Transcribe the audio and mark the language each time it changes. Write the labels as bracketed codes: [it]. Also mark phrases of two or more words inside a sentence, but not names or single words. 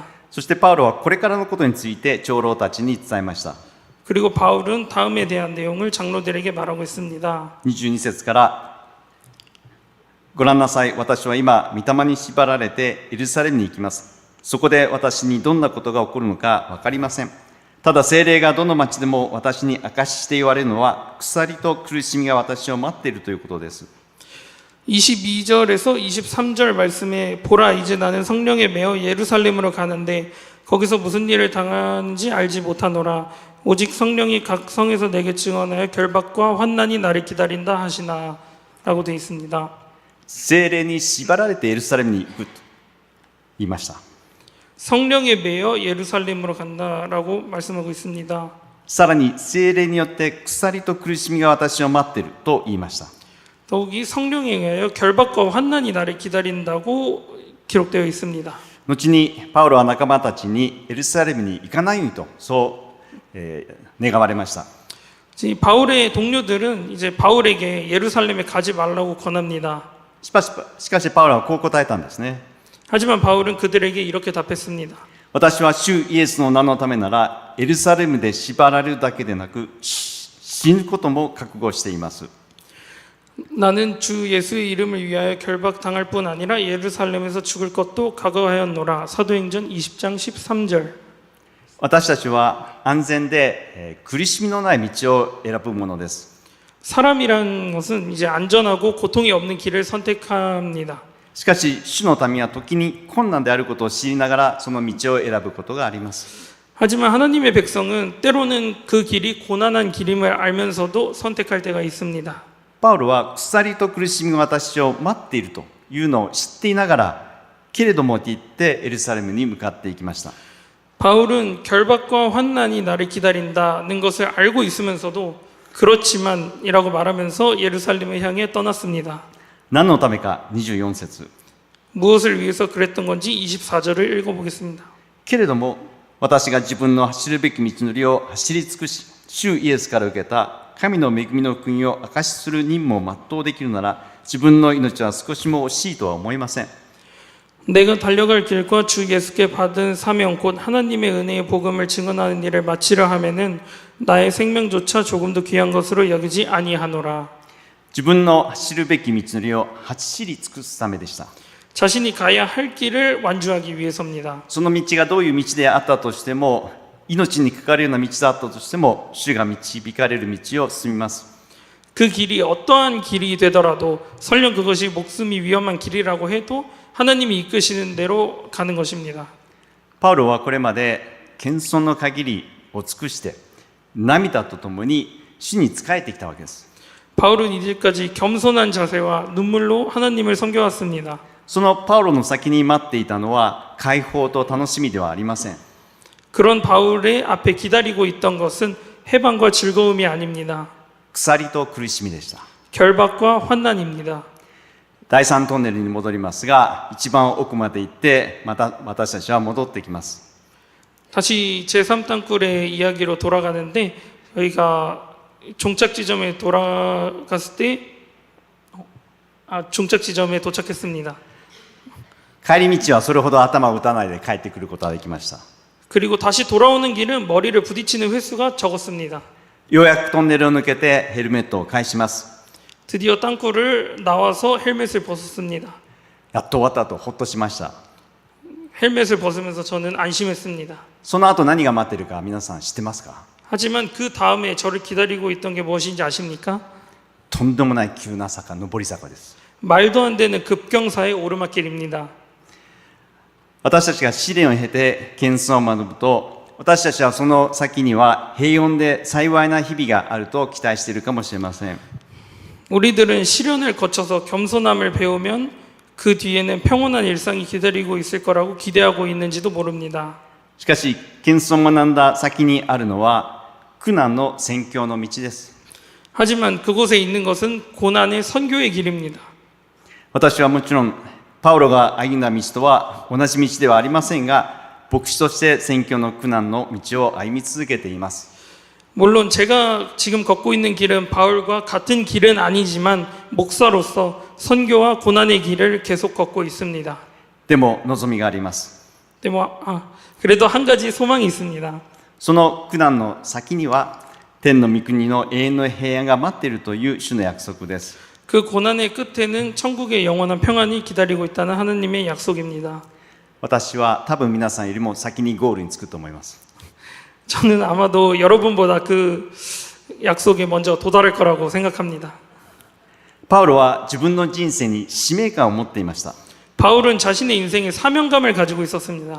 [ja] そしてパウロはこれからのことについて長老たちに伝えました。 [ko] 그리고 바울은 다음에 대한 내용을 장로들에게 말하고 있습니다. [ja] 22 節からご覧なさい、私は今、御霊に縛られてエルサレムに行きます。そこで私にどんなことが起こるのか分かりません。ただ聖霊がどの町でも私に証しして言われるのは、鎖と苦しみが私を待っているということです。 [ko] 22절에서 23절 말씀에 보라 이제 나는 성령에 매어 예루살렘으로 가는데 거기서 무슨 일을 당하는지 알지 못하노라. 오직 성령이 각 성에서 내게 증언하여 결박과 환난이 나를 기다린다 하시나 라고 되어 있습니다. [ja] 聖霊に縛られてエルサレムに行くと言いました。 [ko] 성령에 매여 예루살렘으로 간다라고 말씀하고 있습니다. [ja] さらに聖霊によって鎖と苦しみが私を待っていると言いました。 [ko] 더욱이 성령에 의하여 결박과 환난이 나를 기다린다고 기록되어 있습니다. [ja] 後にパウロは仲間たちにエルサレムに行かないようにとそう願われました。 [ko] 바울의 동료들은 이제 바울에게 예루살렘에 가지 말라고 권합니다. [ja] しかしパウロはこう答えたんですね。 [ko] 하지만 바울은 그들에게 이렇게 답했습니다. [ja] 私は主イエスの名のためならエルサレムで縛られるだけでなく死ぬことも覚悟しています。 [ko] 나는 주 예수의 이름을 위하여 결박당할 뿐 아니라 예루살렘에서 죽을 것도 각오하였노라. 사도행전 20장 13절. [ja] 私たちは安全で苦しみのない道を選ぶものです。 [ko] 사람이란 것은 이제 안전하고 고통이 없는 길을 선택합니다. [ja] しかし主の民は時に困難であることを知りながらその道を選ぶことがあります。 [ko] 하지만 하나님의 백성은 때로는 그 길이 고난한 길임을 알면서도 선택할 때가 있습니다. [ja] パウロは鎖と苦しみが私を待っているというのを知っていながらけれどもと言ってエルサレムに向かっていきました。 [ko] 바울은 결박과 환난이 나를 기다린다는 것을 알고 있으면서도 그렇지만이라고 말하면서 예루살렘을 향해 떠났습니다. [ja] 何のためか24節 [ko] 무엇을 위해서 그랬던 건지 24절을 읽어보겠습니다. [ja] けれども私が自分の走るべき道のりを走り尽くし主イエスから受けた神の恵みの福音を証しする任務を全うできるなら自分の命は少しも惜しいとは思いません。 [ko] 내가 달려갈 길과 주 예수께 받은 사명 곧 하나님의 은혜의 복음을 증언하는 일을 마치려 하면은 나의 생명조차 조금도 귀한 것으로 여기지 아니하노라. [ja] 自分の走るべき道のりを走り尽くすためでした。 [ko] 자신이 가야 할 길을 완주하기 위해서입니다. [ja] その道がどういう道であったとしても命にかかるような道だったとしても主が導かれる道を進みます。 [ko] 그 길이 어떠한 길이 되더라도 설령 그것이 목숨이 위험한 길이라고 해도 하나님이 이끄시는 대로 가는 것입니다. [ja] パウロはこれまで謙遜の限りを尽くして涙とともに主に仕えてきたわけです。 [ko] 바울은 이제까지 겸손한 자세와 눈물로 하나님을 섬겨왔습니다. [ja] そのパウロの先に待っていたのは解放と楽しみではありません。 [ko] 그런 바울의 앞에 기다리고 있던 것은 해방과 즐거움이 아닙니다. [ja] 鎖と苦しみでした。 [ko] 결박과 환난입니다. [ja] 第3トンネルに戻りますが、一番奥まで行ってまた私たちは戻ってきます。 [ko] 다시 제3땅굴의 이야기로 돌아가는데 저희가 종착 지점에 돌아갔을 때 종착 지점에 도착했습니다. [ja] 帰り道はそれほど頭を打たないで帰ってくることができました。 [ko] 그리고 다시 돌아오는 길은 머리를 부딪히는 횟수가 적었습니다. [ja] ようやくトンネルを抜けてヘルメットを返します。 [ko] 드디어 땅굴을 나와서 헬멧을 벗었습니다. [ja] やっと終わったとほっとしました。 [ko] 헬멧을 벗으면서 저는 안심했습니다. [ja] その後何が待っているか皆さん知ってますか？ [ko] 하지만 그 다음에 저를 기다리고 있던 게 무엇인지 아십니까? [ja] とんでもない急な坂、上り坂です。 [ko] 말도 안 되는 급경사의 오르막길입니다. [ja] 私たちが試練を経て謙遜を学ぶと、私たちはその先には平穏で幸いな日々があると期待しているかもしれません。 [ko] 우리들은 시련을 거쳐서 겸손함을 배우면 그 뒤에는 평온한 일상이 기다리고 있을 거라고 기대하고 있는지도 모릅니다. [ja] しかし、謙遜を学んだ先にあるのは苦難の宣教の道です。 [ko] 하지만 그곳에 있는 것은 고난의 선교의 길입니다. [ja] 私はもちろんパウロが歩んだ道とは同じ道ではありませんが、牧師として宣教の苦難の道を歩み続けています。 [ko] 물론 제가 지금 걷고 있는 길은 바울과 같은 길은 아니지만 목사로서 선교와 고난의 길을 계속 걷고 있습니다. [ja] でも望みがあります。 [ko] 그래도 한 가지 소망이 있습니다. [ja] その苦難の先には天の御国の永遠の平安が待っているという主の約束です。 [ko] 그 고난의 끝에는 천국의 영원한 평안이 기다리고 있다는 하나님의 약속입니다. [ja] 私は多分皆さんよりも先にゴールに着くと思います。 [ko] 저는 아마도 여러분보다 그 약속에 먼저 도달할 거라고 생각합니다. [ja] パウロは自分の人生に使命感を持っていました。 [ko] 바울은 자신의 인생에 사명감을 가지고 있었습니다.